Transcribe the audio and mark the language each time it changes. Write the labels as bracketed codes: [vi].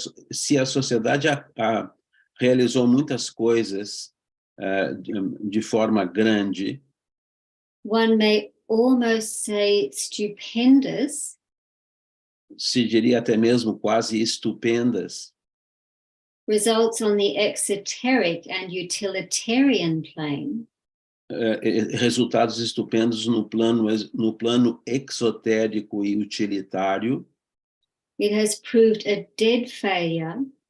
[pt] Se a sociedade realizou muitas coisas de forma grande, [en] one may almost say stupendous, [pt] se diria até mesmo quase estupendas, [en] results on the exoteric and utilitarian plane, [pt] resultados estupendos no plano exotérico e utilitário, [en] it has proved a dead failure